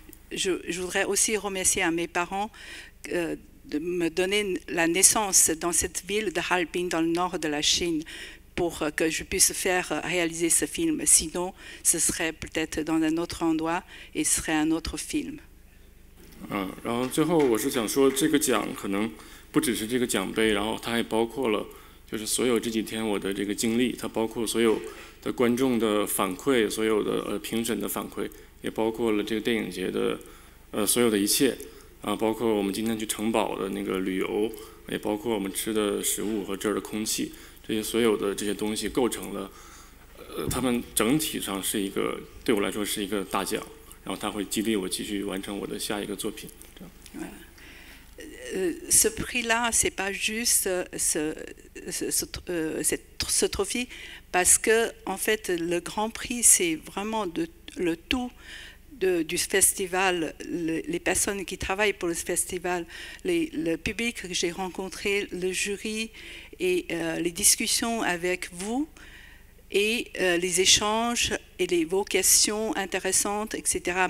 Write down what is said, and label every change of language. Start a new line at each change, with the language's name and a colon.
French: Je voudrais aussi remercier à mes parents de me donner la naissance dans cette ville de Harbin, dans le nord de la Chine, pour que je puisse faire réaliser ce film. Sinon, ce serait peut-être dans un autre endroit et ce serait un autre film.
Chinese: 然后最后我是想说，这个奖可能不只是这个奖杯，然后它还包括了就是所有这几天我的这个经历，它包括所有 的观众的反馈，所有的评审的反馈，也包括了这个电影节的所有的一切啊，包括我们今天去城堡的那个旅游，也包括我们吃的食物和这儿的空气，这些所有的这些东西构成了他们整体上是一个对我来说是一个大奖，然后它会激励我继续完成我的下一个作品。
French: Ce prix-là, c'est pas juste ce trophée, parce que en fait, le Grand Prix, c'est vraiment le tout du festival, les personnes qui travaillent pour le festival, le public que j'ai rencontré, le jury et les discussions avec vous et les échanges et vos questions intéressantes, etc.